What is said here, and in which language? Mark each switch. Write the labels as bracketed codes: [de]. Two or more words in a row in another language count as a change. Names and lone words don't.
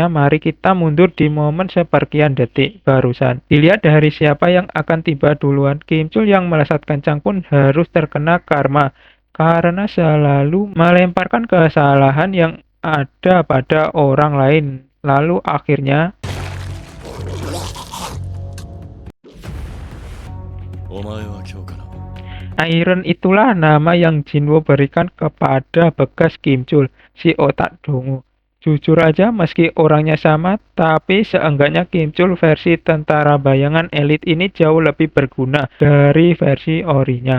[id] Mari kita mundur di momen seperkian detik barusan. Dilihat dari siapa yang akan tiba duluan. Kim Chul yang melesat kencang pun harus terkena karma karena selalu melemparkan kesalahan yang ada pada orang lain. Lalu akhirnya [ja] お前は今日から [id] Iron itulah nama yang Jinwo berikan kepada bekas Kim Chul, si otak dungu. Jujur aja meski orangnya sama, tapi seenggaknya Kim Chul versi tentara bayangan elit ini jauh lebih berguna dari versi orinya.